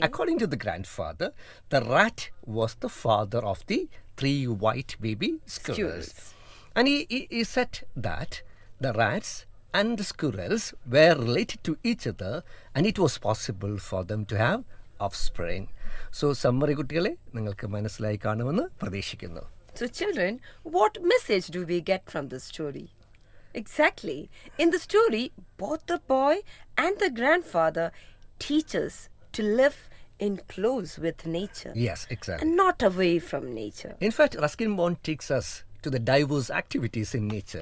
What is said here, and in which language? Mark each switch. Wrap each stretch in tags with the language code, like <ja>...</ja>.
<en>According to the grandfather, the rat was the father of the 3 white baby squirrels. And he said that the rats and the squirrels were related to each other and it was possible for them to have offspring.</en> <ml>So, summary കുട്ടികളെ നിങ്ങൾക്ക് മനസ്സിലായി കാണുമെന്ന് പ്രതീക്ഷിക്കുന്നു.</ml> <en>So children, what message do we get from this story? Exactly. In the story, both the boy and the grandfather teach us to live in close with nature. Yes, exactly. And not away from nature. In fact, Ruskin Bond takes us to the diverse activities in nature.</en>